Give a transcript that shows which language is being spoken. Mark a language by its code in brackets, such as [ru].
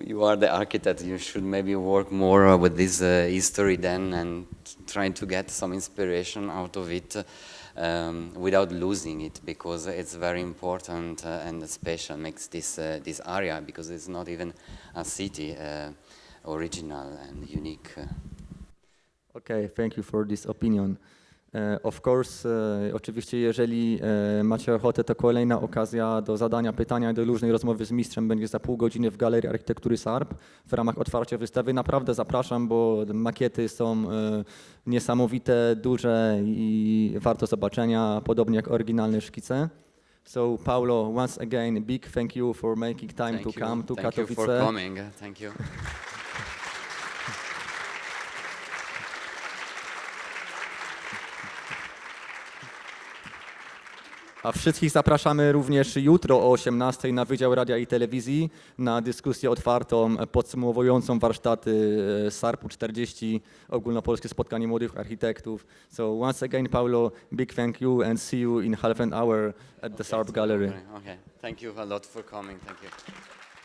[en] You are the architect. You should maybe work more with this history then, and trying to get some inspiration out of it. Without losing it, because it's very important and special, makes this area, because it's not even a city, original and unique. Okay, thank you for this opinion. Of course, [pl] oczywiście jeżeli macie ochotę, to kolejna okazja do zadania pytania, do luźnej rozmowy z mistrzem będzie za pół godziny w Galerii Architektury SARP w ramach otwarcia wystawy. Naprawdę zapraszam, bo makiety są niesamowite, duże i warto zobaczenia, podobnie jak oryginalne szkice. [en] So Paolo, once again, big thank you for making time to come to Thank you Katowice. for coming. Thank you. [pl] A wszystkich zapraszamy również jutro o 18:00 na Wydział Radia i Telewizji na dyskusję otwartą podsumowującą warsztaty SARP-u 40, ogólnopolskie spotkanie młodych architektów. [en] So once again, Paolo, big thank you and see you in half an hour at the SARP Gallery. Okay. Thank you a lot for coming. Thank you.